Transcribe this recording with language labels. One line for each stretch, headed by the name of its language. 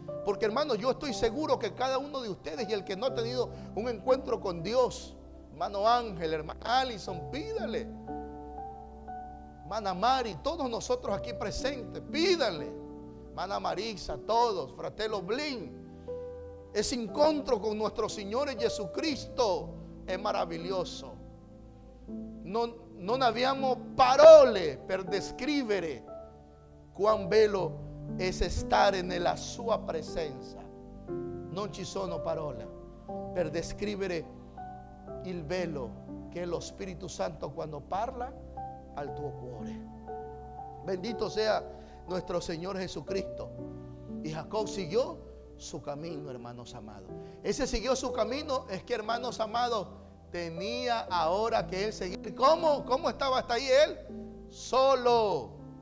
Spanish: Porque, hermanos, yo estoy seguro que cada uno de ustedes, y el que no ha tenido un encuentro con Dios, hermano Ángel, hermana Alison, pídale. Hermana Mari, todos nosotros aquí presentes, pídale. Hermana Marisa, todos, fratello Blin. Ese encuentro con nuestro Señor Jesucristo es maravilloso.
Italian: Non abbiamo parole per descrivere
Spanish: quán bello es
Italian: stare nella sua presenza. Non ci sono parole per descrivere il bello che è lo Spirito Santo quando parla al tuo cuore.
Spanish: Bendito sea nuestro Señor Jesucristo. Y Jacob siguió su camino, hermanos amados. Ese siguió su camino. Es que, hermanos amados, tenía ahora que él seguir. ¿Cómo estaba hasta ahí él? Solo.